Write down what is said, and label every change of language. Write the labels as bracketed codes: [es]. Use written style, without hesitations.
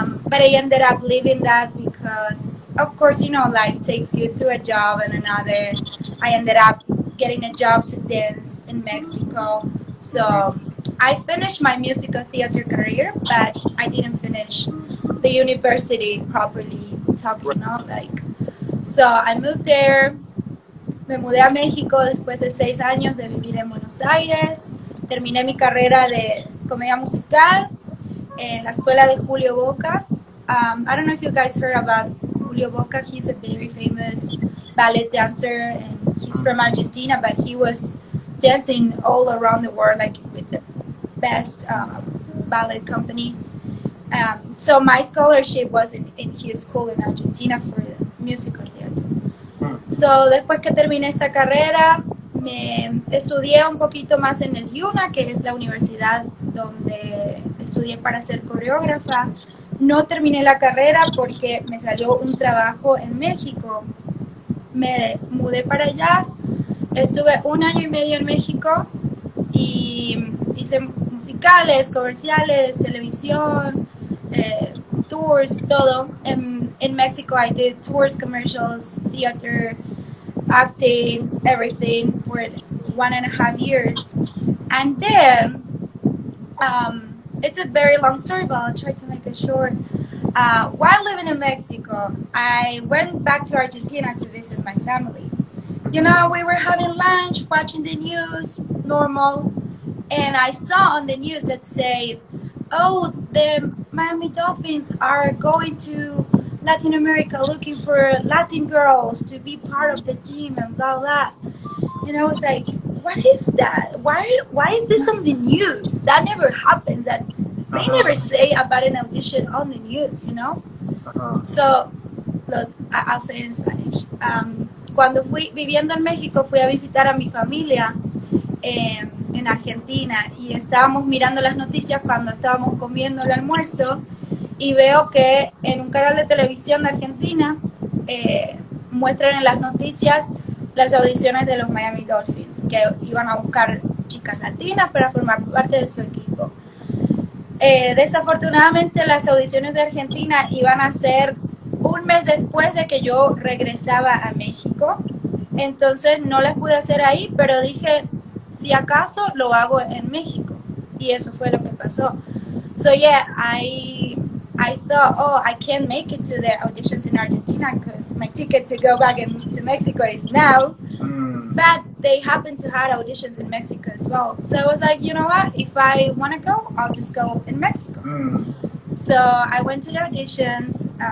[en] But I ended up leaving that because, of course, life takes you to a job and another. I ended up getting a job to dance in Mexico. So I finished my musical theater career, but I didn't finish the university properly talking, So I moved there. [es] Me mudé a México después de 6 años de vivir en Buenos Aires. Terminé mi carrera de comedia musical en la escuela de Julio Boca. [en] I don't know if you guys heard about Julio Boca. He's a very famous ballet dancer, and he's from Argentina, but he was dancing all around the world, like with the best ballet companies. So my scholarship was in his school in Argentina for musical theater. [es] So después que terminé esa carrera, me estudié un poquito más en el UNA, que es la universidad donde estudié para ser coreógrafa. No terminé la carrera porque me salió un trabajo en México. Me mudé para allá, estuve 1 año y medio en México y hice musicales, comerciales, televisión, tours, todo. [en] In Mexico, I did tours, commercials, theater, acting, everything for 1.5 years. And then, it's a very long story, but I'll try to make it short. While living in Mexico, I went back to Argentina to visit my family. We were having lunch, watching the news, normal, and I saw on the news that said, oh, the Miami Dolphins are going to Latin America looking for Latin girls to be part of the team and blah, blah. And I was like, what is that? Why is this on the news? That never happens. That they never say about an audition on the news, So, look, I'll say it in Spanish. [es] Cuando fui viviendo en México, fui a visitar a mi familia en Argentina y estábamos mirando las noticias cuando estábamos comiendo el almuerzo y veo que en un canal de televisión de Argentina muestran en las noticias las audiciones de los Miami Dolphins, que iban a buscar chicas latinas para formar parte de su equipo. Desafortunadamente las audiciones de Argentina iban a ser un mes después de que yo regresaba a México, entonces no las pude hacer ahí, pero dije, si acaso lo hago en México, y eso fue lo que pasó. [en] So yeah, I thought, oh, I can't make it to the auditions in Argentina because my ticket to go back to Mexico is now. But they happen to have auditions in Mexico as well. So I was like, you know what? If I want to go, I'll just go in Mexico. So I went to the auditions.